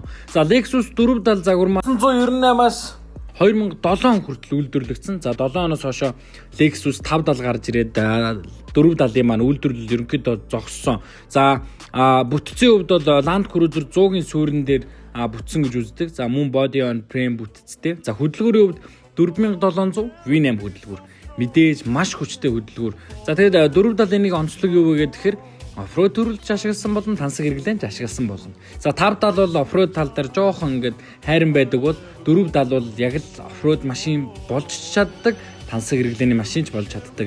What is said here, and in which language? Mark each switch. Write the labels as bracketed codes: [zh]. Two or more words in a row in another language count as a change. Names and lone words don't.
[mn] За Lexus 470 загвар маань 1998-аас 2007 он хүртэл үйлдвэрлэгдсэн. За 7 оноос хойш Lexus 570 гарч ирээд 470-ийн маань үйлдвэрлэл ерөнхийдөө зогссон. За бүтцийн хувьд бол Land Cruiser 100-гийн суурин дээр бүтсэн гэж үздэг. За мөн [en] body on frame [mn] бүтцтэй. За хөдөлгөөрийн хувьд 4700 V8 хөдөлгөөр. Мэдээж маш хүчтэй хөдөлгөөр. За тэгээд 470-ийн нэг онцлог юу вэ гэхээр оффроуд төрөлж ашигласан болон тансаг хэрэглээнд ашигласан болно. За 570 бол оффроуд тал дээр жоохон ингээд хайран байдаг бол 470 бол яг л оффроуд машин болж чаддаг, тансаг хэрэглээний машин ч болж чаддаг.